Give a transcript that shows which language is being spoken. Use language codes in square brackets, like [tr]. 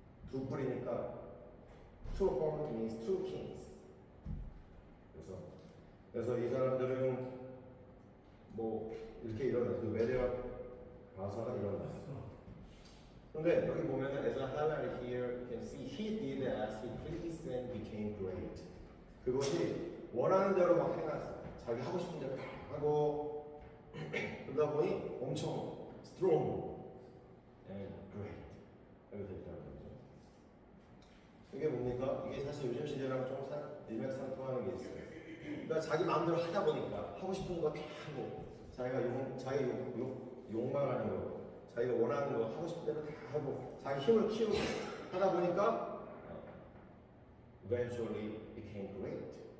[ko] 두 뿔이니까 [en] two horns means two kings. [ko] 그래서 이 사람들은 뭐 이렇게 일어났어. 메대와 바사가 일어났어. 근데 여기 보면은 [en] as I highlighted here, you can see he did as he pleased and became great. [ko] 그것이 원하는 대로 막 해놨어. 자기 하고 싶은 대로 다 하고 그러다 보니 엄청 [en] strong and great [ko] 이렇게 됐다는 거죠. 이게 뭡니까? 이게 사실 요즘 시대랑 좀 일맥상통하는 게 있어요. 그러니까 자기 마음대로 하다 보니까 하고 싶은 거 다 하고 자기 욕망하는 거, 자기가 원하는 거 하고 싶은 대로 다 하고 자기 힘을 키우고 하다 보니까 [en] eventually became great.